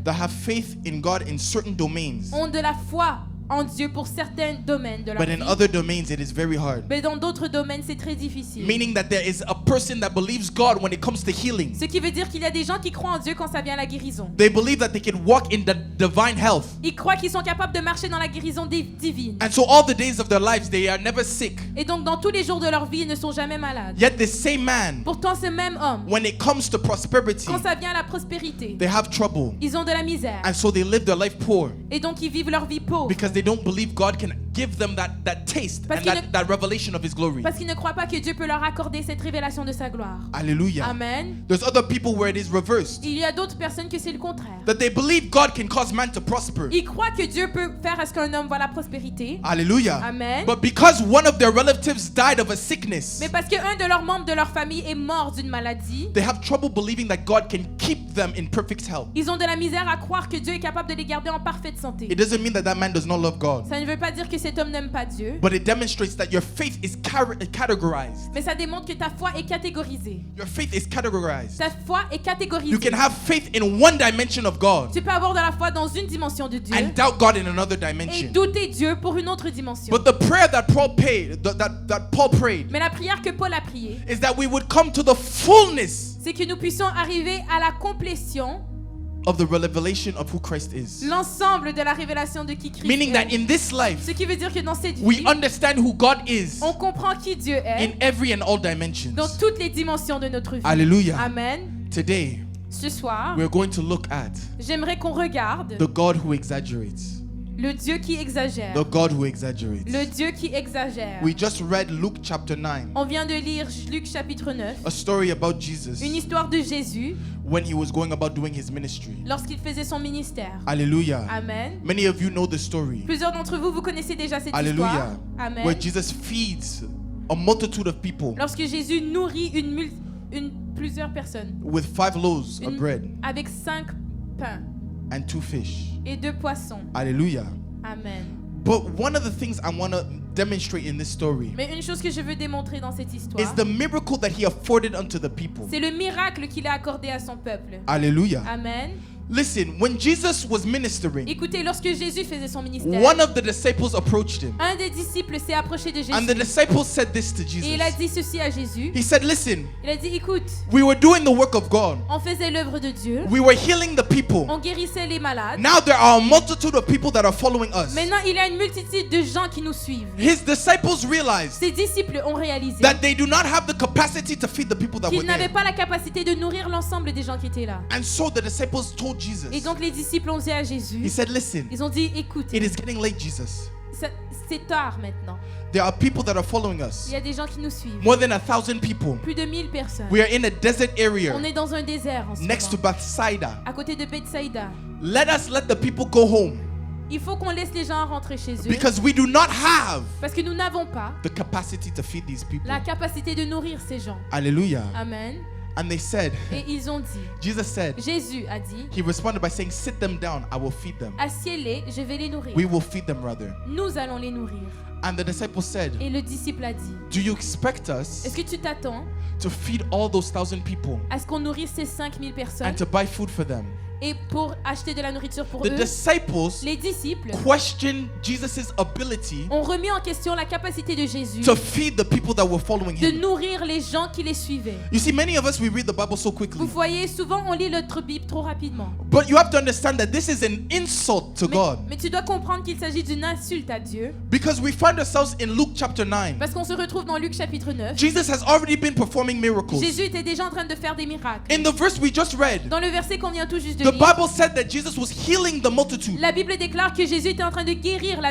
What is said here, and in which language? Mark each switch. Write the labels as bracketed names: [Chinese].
[English] that have faith in God in certain domains, [French] ont de la foi en Dieu pour certains domaines de leur [English] but in [French] vie. [English] other domains it is very hard. [French] Mais dans d'autres domaines, c'est très difficile. [English] Meaning that there is a person that believes God when it comes to healing. [French] Ce qui veut dire qu'il y a des gens qui croient en Dieu quand ça vient à la guérison. [English] They believe that they can walk in the divine health. [French] Ils croient qu'ils sont capables de marcher dans la guérison divine. [English] And so all the days of their lives they are never sick. [French] Et donc dans tous les jours de leur vie, ils ne sont jamais malades. [English] Yet the same man, [French] Pourtant, ce même homme, [English] when it comes to prosperity, [French] quand ça vient à la prospérité, [English] they have trouble. [French] ils ont de la misère. [English] And so they live their life poor [French] Et donc ils vivent leur vie pauvre. [English] because they don't believe God can give them that taste [French] Parce [English] and [French] qu'il [English] that revelation of his glory. [French] Parce qu'ils ne croient pas que Dieu peut leur accorder cette révélation de sa gloire. [English] Hallelujah. [French] Amen. [English] There's other people where it is reversed. [French] Il y a d'autres personnes que c'est le contraire. [English] That they believe God can cause man to prosper. [French] Ils croient que Dieu peut faire à ce qu'un homme voit la prospérité. [English] Hallelujah. [French] Amen. [English] But because one of their relatives died of a sickness, [French] Mais parce qu'un de leurs membres de leur famille est mort d'une maladie, [English] they have trouble believing that God can keep them in perfect health. [French] ils ont de la misère à croire que Dieu est capable de les garder en parfaite santé. [English] It doesn't mean that that man does not love God, [French] Ça ne veut pas dire que cet homme n'aime pas Dieu, [English] but it demonstrates that your faith is categorized. [French] mais ça démontre que ta foi est catégorisée. [English] Your faith is categorized. [French] Ta foi est [English] You [French] catégorisée. [English] can have faith in one dimension of God [French] Tu peux avoir de la foi dans une dimension de Dieu [English] and doubt God in another [French] et [English] dimension. [French] douter Dieu pour une autre dimension. [English] But the prayer that Paul prayed [French] Mais la prière que Paul a priée, [English] is that we would come to the fullness [French] c'est que nous puissions arriver à la complétion, [English] of the revelation of who Christ is. [French] l'ensemble de la révélation de qui Christ [English] Meaning that [French] est. [English] in this life, [French] Ce qui veut dire que dans cette [English] we [French] vie, [English] understand who God is [French] on comprend qui Dieu [English] in [French] est [English] every and all dimensions. [French] dans toutes les dimensions de notre vie. [English] Hallelujah. [French] Amen. [English] Today, [French] Ce soir, [English] we're going to look at [French] j'aimerais qu'on regarde [English] the God who exaggerates. [French] le Dieu qui exagère. [English] The God who exaggerates. [French] Le Dieu qui exagère. [English] We just read Luke chapter 9, [French] On vient de lire Luc chapitre 9, [English] a story about Jesus [French] une histoire de Jésus [English] when he was going about doing his ministry. [French] lorsqu'il faisait son ministère. [English] Hallelujah. [French] Amen. [English] Many of you know the story. [French] Plusieurs d'entre vous, vous connaissez déjà cette [English] Hallelujah. [French] histoire. Amen. [English] Where Jesus feeds a multitude of people [French] Lorsque Jésus nourrit plusieurs personnes [English] with 5 loaves of bread [French] avec 5 pains [English] and 2 fish. [French] et 2 poissons. [English] Hallelujah. [French] Amen. [English] But one of the things I want to demonstrate in this story [French] Mais une chose que je veux démontrer dans cette [English] is [French] histoire, [English] the miracle that he afforded unto the people. [French] c'est le miracle qu'il a accordé à son peuple. [English] Hallelujah. [French] Amen. [English] Listen, when Jesus was ministering, [French] Écoutez, lorsque Jésus faisait son ministère, [English] one of the disciples approached him. [French] un des disciples s'est approché de [English] And the [French] Jésus [English] disciple said this to [French] et il a [English] Jesus. [French] dit ceci à Jésus. [English] He said, listen, [French] Il a dit, écoute, [English] we were doing the work of God. [French] on faisait l'œuvre de Dieu, [English] We were healing the people. [French] on guérissait les malades. [English] Now there are a multitude of people that are following us. [French] Maintenant, il y a une multitude de gens qui nous suivent. [English] His disciples realized [French] Ses disciples ont réalisé [English] that they do not have the capacity to feed the people that were [French] qu'ils n'avaient [English] there. [French] pas la capacité de nourrir l'ensemble des gens qui étaient là. [English] And so the disciples told [French] Et [English] Jesus, [French] donc les disciples ont dit à [English] he [French] Jésus, [English] said, listen, [French] ils ont dit, écoute, [English] it is getting late, Jesus. [French] c'est tard maintenant. [English] There are people that are following us. [French] Il y a des gens qui nous suivent. [English] More than 1,000 people. [French] Plus de 1000 personnes. [English] We are in a desert area [French] On est dans un désert en ce [English] next to [French] moment, [English] Bethsaida. [French] à côté de Bethsaïda. [English] Let the people go home [French] Il faut qu'on laisse les gens rentrer chez eux [English] because we do not have [French] parce que nous n'avons pas [English] the capacity to feed these people. [French] la capacité de nourrir ces gens. [English] Hallelujah. [French] Amen. [English] And they said, [French] Et ils ont dit, [English] Jesus said, [French] Jésus a dit, [English] he responded by saying, sit them down, I will feed them. [French] assieds-les, je vais les nourrir. [English] We will feed them rather. [French] Nous allons les nourrir. [English] And the disciple said, [French] Et le disciple a dit, [English] do you expect [French] est-ce [English] us [French] que tu t'attends [English] to feed all those 1,000 people [French] à ce qu'on nourrisse ces 5000 personnes [English] and to buy food for them? [French] et pour acheter de la nourriture pour [English] The [French] eux? [English] disciples [French] Les disciples [English] questioned Jesus' ability [French] ont remis en question la capacité de Jésus [English] to feed the people that were following [French] de [English] him. [French] nourrir les gens qui les suivaient. [English] You see, many of us, we read the Bible so quickly. [French] Vous voyez, souvent on lit notre Bible trop rapidement. [English] But you have to understand that this is an insult to God. [French] Mais tu dois comprendre qu'il s'agit d'une insulte à Dieu. [English] Because we find ourselves in Luke chapter 9. [French] Parce qu'on se retrouve dans Luc chapitre 9. [English] Jesus has already been performing miracles. [French] Jésus était déjà en train de faire des miracles. [English] In the verse we just read, [French] Dans le verset qu'on vient tout juste de [English] the [French] lire, [English] Bible said that Jesus was healing the multitude. [French] la Bible déclare que Jésus était en train de guérir la